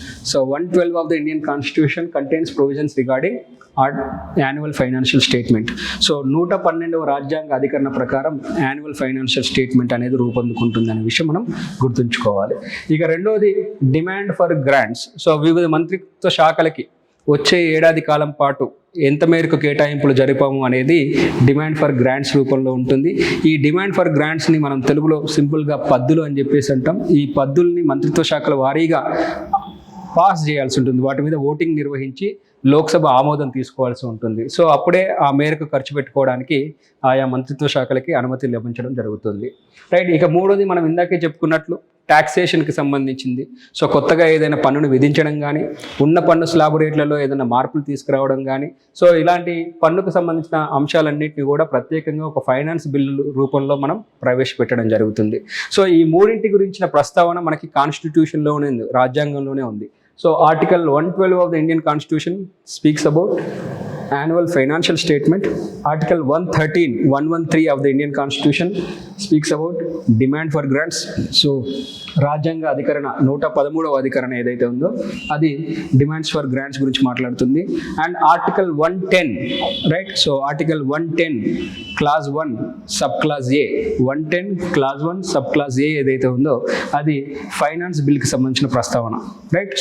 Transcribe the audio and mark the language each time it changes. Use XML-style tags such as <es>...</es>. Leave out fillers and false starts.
<en>So 112 of the Indian Constitution contains provisions regarding annual financial statement.</en> <te>So 112వ రాజ్యాంగ అధికరణ ప్రకారం annual financial statement అనేది రూపొందుకుంటుందనే విషయం మనం గుర్తుంచుకోవాలి. ఇక రెండోది డిమాండ్ ఫర్ గ్రాంట్స్. సో వివిధ మంత్రిత్వ శాఖలకి వచ్చే ఏడాది కాలం పాటు ఎంత మేరకు కేటాయింపులు జరిపాము అనేది డిమాండ్ ఫర్ గ్రాంట్స్ రూపంలో ఉంటుంది. ఈ డిమాండ్ ఫర్ గ్రాంట్స్ని మనం తెలుగులో సింపుల్గా పద్దులు అని చెప్పేసి అంటాం. ఈ పద్దుల్ని మంత్రిత్వ శాఖల వారీగా పాస్ చేయాల్సి ఉంటుంది, వాటి మీద ఓటింగ్ నిర్వహించి లోక్సభ ఆమోదం తీసుకోవాల్సి ఉంటుంది. సో అప్పుడే ఆ మేరకు ఖర్చు పెట్టుకోవడానికి ఆయా మంత్రిత్వ శాఖలకి అనుమతి లభించడం జరుగుతుంది, రైట్. ఇక మూడోది మనం ఇందాకే చెప్పుకున్నట్లు ట్యాక్సేషన్కి సంబంధించింది. సో కొత్తగా ఏదైనా పన్నును విధించడం కానీ, ఉన్న పన్ను స్లాబ్ రేట్లలో ఏదైనా మార్పులు తీసుకురావడం కానీ, సో ఇలాంటి పన్నుకు సంబంధించిన అంశాలన్నింటినీ కూడా ప్రత్యేకంగా ఒక ఫైనాన్స్ బిల్లు రూపంలో మనం ప్రవేశపెట్టడం జరుగుతుంది. సో ఈ మూడింటి గురించిన ప్రస్తావన మనకి కాన్స్టిట్యూషన్లోనే ఉంది, రాజ్యాంగంలోనే ఉంది.</te> <en>So Article 112 of the Indian Constitution speaks about annual financial statement. Article 113 of the Indian Constitution speaks about demand for grants.</en> <te>So రాజ్యాంగ అధికరణ 113వ అధికరణ ఏదైతే ఉందో అది డిమాండ్స్ ఫర్ గ్రాంట్స్ గురించి మాట్లాడుతుంది. And article 110, right. So article 110 clause 1 sub clause ఏ, 110 clause 1 sub clause ఏ ఏదైతే ఉందో అది ఫైనాన్స్ బిల్కి సంబంధించిన ప్రస్తావన, రైట్.</te>